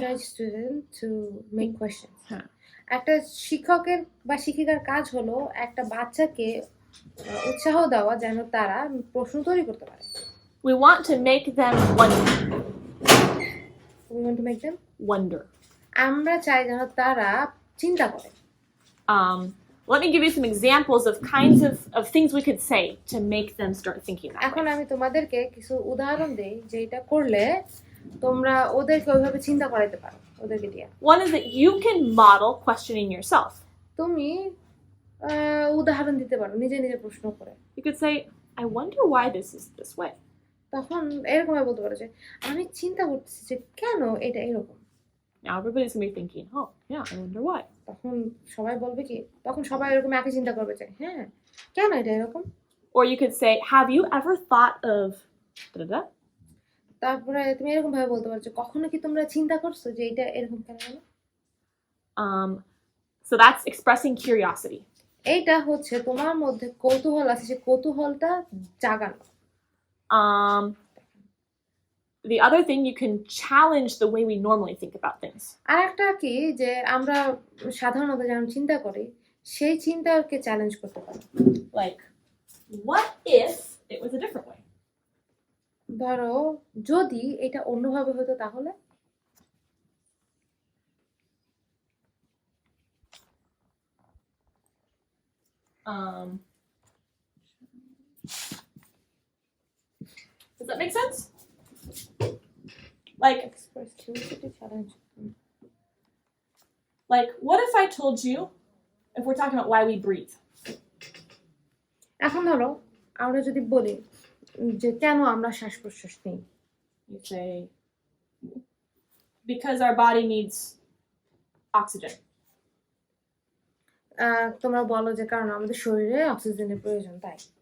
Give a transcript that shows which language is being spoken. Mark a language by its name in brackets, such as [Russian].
[English] encourage student to make questions. [Bangla] হ্যাঁ। একটা শিক্ষকের বা শিক্ষিকার কাজ হলো একটা বাচ্চাকে উৎসাহ দেওয়া যেন তারা প্রশ্ন তৈরি করতে পারে। [English] We want to make them wonder. We want to make them. Wonder. [Bangla] আমরা চাই যেন তারা চিন্তা করে। [English] Let me give you some examples of kinds of things we could say to make them start thinking that [Bangla] এখন [English] way. [Bangla] আমি তোমাদেরকে কিছু উদাহরণ দেই যে এটা করলে তোমরা ওদেরকে ওইভাবে চিন্তা করাইতে পারো ওদেরকে দিয়ে। [English] One is that you can model questioning yourself. [Bangla] তুমি উদাহরণ দিতে পারো নিজে নিজে প্রশ্ন করে। [English] You could say, I wonder why this is this way. [Bangla] তখন এরকম বলতে পারো যে আমি চিন্তা করতেছি যে কেন এটা এরকম। [English] Now everybody's gonna be thinking, oh, yeah, I wonder why. [Bangla] তখন সবাই বলবে কি, তখন সবাই এরকম একই চিন্তা করবে যে হ্যাঁ কেন এটা এরকম। [English] Or you could say, have you ever thought of da-da-da? [Bangla] তারপরে তুমি এরকম ভাবে বলতে পারো যে কখনো কি তোমরা চিন্তা করছো যে এটা এরকম কেন হলো। [English] So that's expressing curiosity. [Bangla] এইটা হচ্ছে তোমার মধ্যে কৌতূহল আছে, যে কৌতূহলটা জাগানো। [English] The other thing, you can challenge the way we normally think about things. [Bangla] আর একটা কি যে আমরা সাধারণত যেমন চিন্তা করি সেই চিন্তাকে চ্যালেঞ্জ করতে পারি। [English] Like, what if it was a different way? [Bangla] ধরো যদি এটা অন্যভাবে হতো তাহলে। [English] Does that make sense? Like, Express curiosity challenge. what if I told you, if we're talking about why we breathe? [Bangla] এখন ধরো আমরা যদি বলি যে কেন আমরা শ্বাস প্রশ্বাস নিই, [English] You say, because our body needs oxygen? [Bangla] তোমরা বলো যে কারণ আমাদের শরীরে অক্সিজেনের প্রয়োজন তাই।